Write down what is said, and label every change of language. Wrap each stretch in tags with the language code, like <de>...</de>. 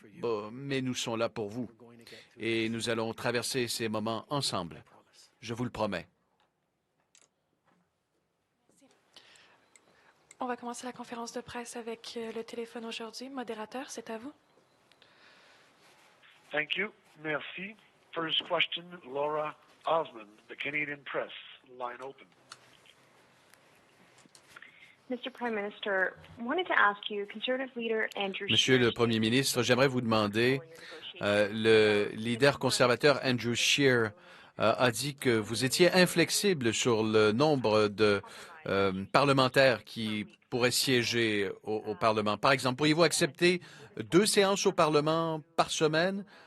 <fr>Bon, mais nous sommes là pour vous et nous allons traverser ces moments ensemble. Je vous le promets. On va commencer la conférence de presse avec le téléphone aujourd'hui. Modérateur, c'est à vous.</fr> <en>Thank you.</en> <fr>Merci.</fr> <en>First question, Laura Osmond, the Canadian Press. Line open. Mr. Prime Minister, wanted to ask you, Conservative leader Andrew</en> <fr>Monsieur le Premier ministre, j'aimerais vous demander, le leader conservateur Andrew Scheer a dit que vous étiez inflexible sur le nombre de parlementaires qui pourraient siéger au Parlement. Par exemple, pourriez-vous accepter 2 séances au Parlement par semaine?</fr>